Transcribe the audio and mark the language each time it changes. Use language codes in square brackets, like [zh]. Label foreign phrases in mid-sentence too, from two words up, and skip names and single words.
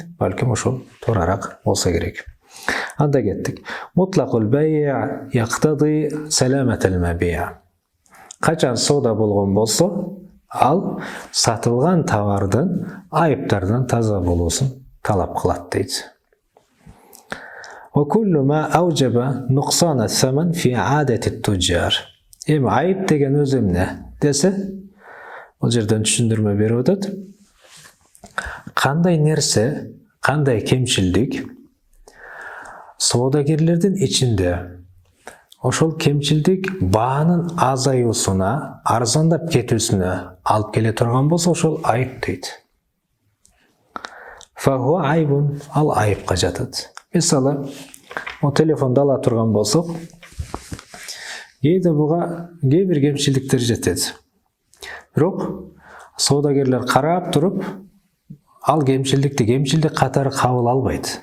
[ky] Балким ошол туурараак болса керек. Анда кеттик. [ar] مطلق البيع يقتضي سلامة المبيع'. [ky] Качан сауда болгон болсо, ал сатылган товардын айыптардан таза болуусун талап кылат дейт. [ar] وكل ما أوجب نقصان الثمن في عادة التجار. [ky] Айып деген өзү эмне десе, бул жерден түшүндүрмө берип атат. Кандай нерсе, кандай кемчилдик саудагерлердин ичинде ошол кемчилдик баанын азаюусуна, арзандап кетүүсүнө алып келе турган болсо, ошол айып дейт. [ar] فهو عيب, [ky] ал айыпка жатат. Мисалы, o телефонду ала турган болсок, кээде буга кээ бир кемчиликтер жетет. Бирок саудагерлер карап туруп, ал кемчилдик катары кабыл албайт.